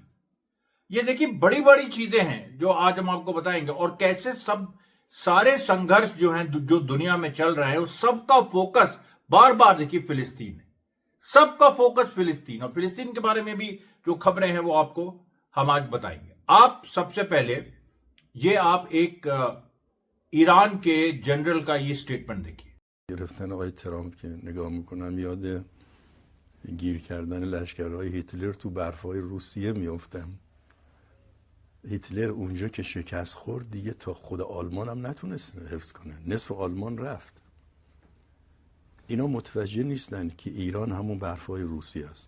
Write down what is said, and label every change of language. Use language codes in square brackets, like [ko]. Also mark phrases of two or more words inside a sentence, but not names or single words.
[hi] ये देखिए बड़ी बड़ी चीजें हैं जो आज हम आपको बताएंगे, और कैसे सब सारे संघर्ष जो हैं जो दुनिया में चल रहे हैं, उस सबका फोकस बार बार देखिए फिलिस्तीन है। सबका फोकस फिलिस्तीन, और फिलिस्तीन के बारे में भी जो खबरें हैं वो आपको हम आज बताएंगे। आप सबसे पहले ये आप एक ईरान के जनरल का ये स्टेटमेंट देखिए। [fa] گرفتن آقای ترامپ که نگاه میکنم یاد گیر کردن لشکرهای هیتلر تو برفهای روسیه میافتم. هیتلر اونجا که شکست خورد دیگه تا خود آلمان هم نتونست حفظ کنه، نصف آلمان رفت. اینا متوجه نیستن که ایران همون برفهای روسیه است.